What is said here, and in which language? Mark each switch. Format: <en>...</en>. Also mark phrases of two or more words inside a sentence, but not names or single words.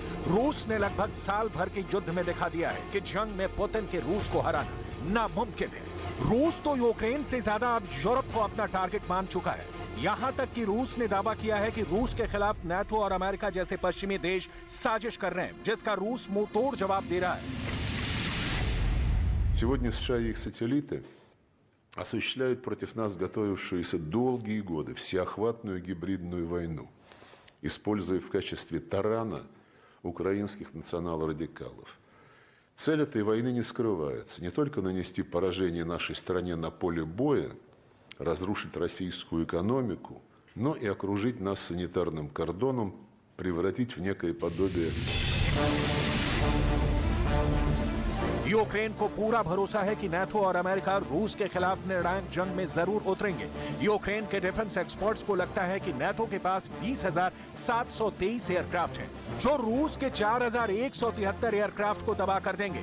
<hi>रूस ने लगभग साल भर के युद्ध में दिखा दिया है कि जंग में पुतिन के रूस को हराना नामुमकिन है। रूस तो यूक्रेन से ज्यादा अब यूरोप को अपना टारगेट मान चुका है। यहां तक कि रूस ने दावा किया है कि रूस के खिलाफ नाटो और अमेरिका जैसे पश्चिमी देश साजिश कर रहे हैं, जिसका रूस मुंहतोड़ जवाब दे रहा है।</hi> <ru>Сегодня США и их сателлиты осуществляют против нас готовившуюся долгие годы всеохватную гибридную войну, используя в качестве тарана украинских национал-радикалов. Цель этой войны не скрывается. Не только нанести поражение нашей стране на поле боя, разрушить российскую экономику, но и окружить нас санитарным кордоном, превратить в некое подобие...</ru> <hi>यूक्रेन को पूरा भरोसा है कि नाटो और अमेरिका रूस के खिलाफ निर्णायक जंग में जरूर उतरेंगे। यूक्रेन के</hi> <en>defence experts</en> <hi>को लगता है कि नाटो के पास 20,723 एयरक्राफ्ट हैं, जो रूस के 4,173 एयरक्राफ्ट को तबाह कर देंगे।</hi>